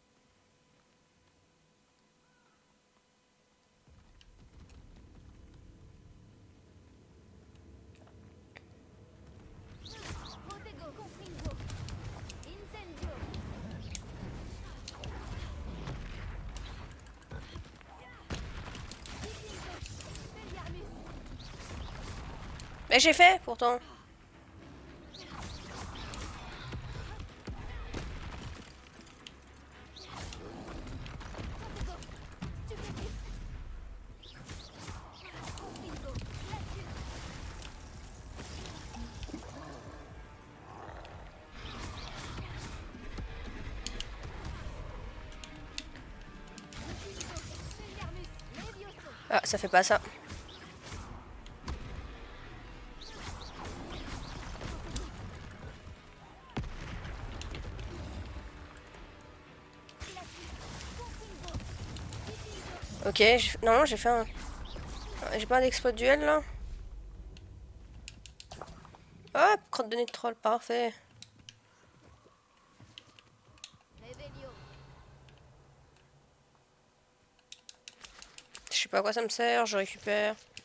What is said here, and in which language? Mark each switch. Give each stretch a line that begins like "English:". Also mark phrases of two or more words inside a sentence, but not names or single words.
French: Protego. Confringo. Incendio. Vikingo. Expelliarmus. Mais j'ai fait pourtant. Protego. Stupéfix. Confringo. Glacius. Vikingo. Expelliarmus. Levioso. Ah, ça fait pas ça. Glacius. Confringo. Vikingo. Ok, non, j'ai fait un. J'ai pas d'exploit duel là. Hop, crotte de nez de troll, parfait. Revelio. Je sais pas à quoi ça me sert, je récupère.